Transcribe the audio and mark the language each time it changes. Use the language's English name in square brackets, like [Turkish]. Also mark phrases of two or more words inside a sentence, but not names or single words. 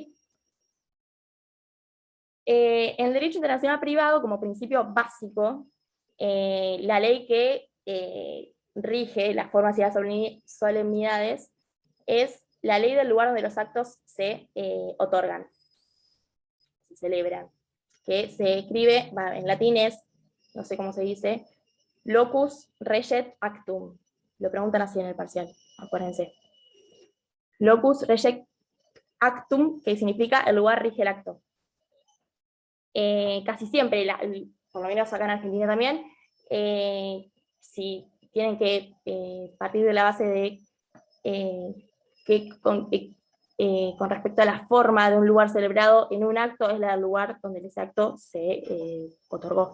[Spanish] En el derecho internacional privado, como principio básico, la ley que rige las formas y las solemnidades es la ley del lugar donde los actos se otorgan, se celebran, que se escribe, en latín es, no sé cómo se dice, [Latin] locus regit actum. [Spanish] Lo preguntan así en el parcial, acuérdense. [Latin] Locus regit actum, [Spanish] que significa el lugar rige el acto. Casi siempre, por lo menos acá en Argentina también, si tienen que partir de la base de que con respecto a la forma de un lugar celebrado en un acto, es el lugar donde ese acto se otorgó.